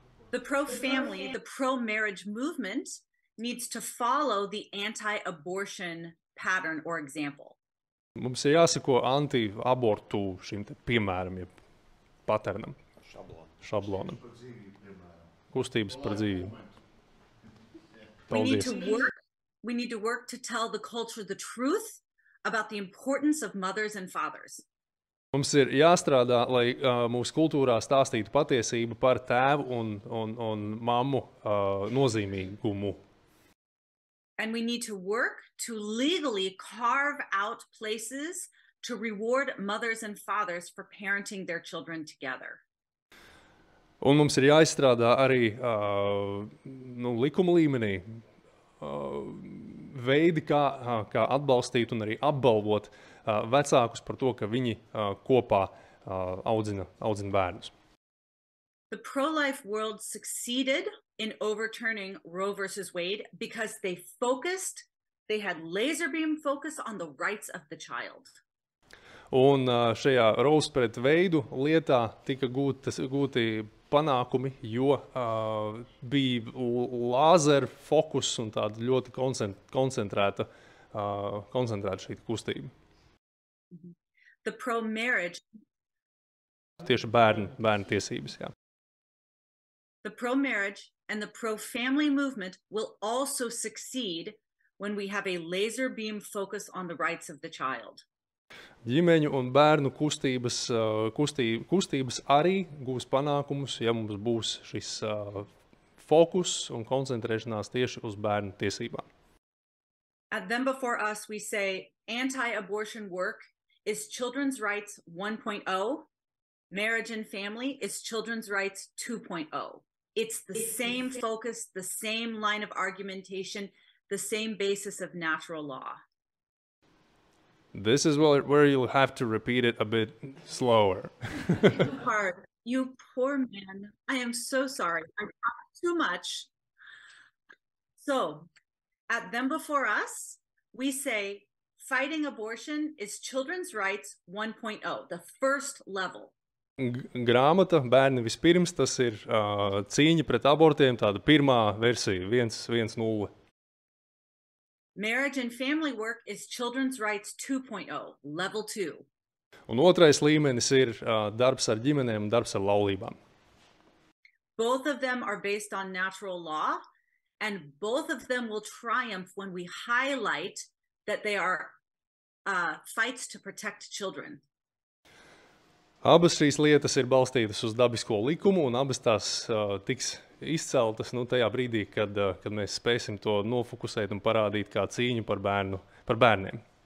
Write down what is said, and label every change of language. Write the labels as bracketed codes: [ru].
[en] The pro-family, the pro-marriage movement needs to follow the anti-abortion pattern or example. [lv] Mums ir jāseko anti-abortu šim piemēram, paternam. Šablonam. Kustības par dzīvību. Paldies. [en] We need to work to tell the culture the truth about the importance of mothers and fathers. [lv] Mums ir jāstrādā, lai mūsu kultūrā stāstītu patiesību par tēvu un mammu nozīmīgumu. [en] And we need to work to legally carve out places to reward mothers and fathers for parenting their children together. [lv] Un mums ir jāizstrādā arī likuma līmenī veidi, kā atbalstīt un arī apbalvot vecākus par to, ka viņi kopā audzina bērnus. [en] The pro-life world succeeded in overturning Roe versus Wade because they had laser beam focus on the rights of the child. [lv] Un šajā Roe pret Veidu lietā tika gūti panākumi, jo bija lāzeru fokus un tāda ļoti koncentrēta šī kustība. [en] The pro-marriage. [lv] Tieši bērnu tiesības, jā. [en] The pro-marriage and the pro-family movement will also succeed when we have a laser beam focus on the rights of the child. [lv] Ģimeņu un bērnu kustības arī gūs panākumus, ja mums būs šis fokus un koncentrēšanās tieši uz bērnu tiesībām. [en] At Them Before Us, we say anti-abortion work is children's rights 1.0. Marriage and family is children's rights 2.0. It's the same focus, the same line of argumentation, the same basis of natural law. This is where you'll have to repeat it a bit slower. Hard. You poor man. I am so sorry. I talked too much. So, at Them Before Us, we say fighting abortion is children's rights 1.0, the first level. [lv] Grāmata Bērni vispirms, tas ir cīņa pret abortiem, tāda pirmā versija, 1.0. [en] Marriage and family work is children's rights 2.0, level 2. [lv] Un otrais līmenis ir darbs ar ģimenēm un darbs ar laulībām. [en] Both of them are based on natural law, and both of them will triumph when we highlight that they are fights to protect children. [lv] Abas šīs lietas ir balstītas uz dabisko likumu, un abas tās tiks izceltas tajā brīdī, kad mēs spēsim to nofokusēt un parādīt kā cīņu par bērniem.